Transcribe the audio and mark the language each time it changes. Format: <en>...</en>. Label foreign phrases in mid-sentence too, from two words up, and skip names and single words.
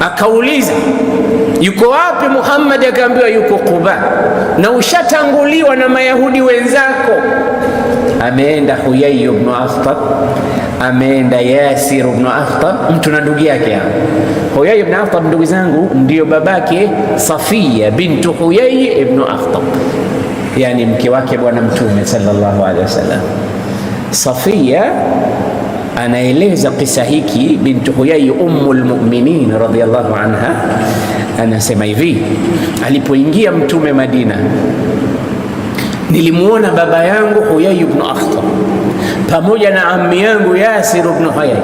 <sw>Akauliza, yuko wapi Muhammad? Akaambiwa yuko Quba, na ushatanguliwa na Mayahudi wenzako. Ameenda Huyai ibn Akhtab, ameenda Yasir ibn Akhtab, mtu na ndugu yake hapa. Huyai ibn Akhtab, ndugu zangu, ndio babake Safiya bintu Huyai ibn Akhtab, yani mke wake bwana Mtume</sw> <ar>صلى الله عليه وسلم.</ar> <sw>Safiya anaeleza kisa hiki, bintu Huyai</sw> <ar>أم المؤمنين رضي الله عنها,</ar> <sw>anasema hivi: alipoingia Mtume Madina, nilimuona baba yangu Huyai ibn Akhtab pamoja na ammi yangu Yasir ibn Huyai.</sw>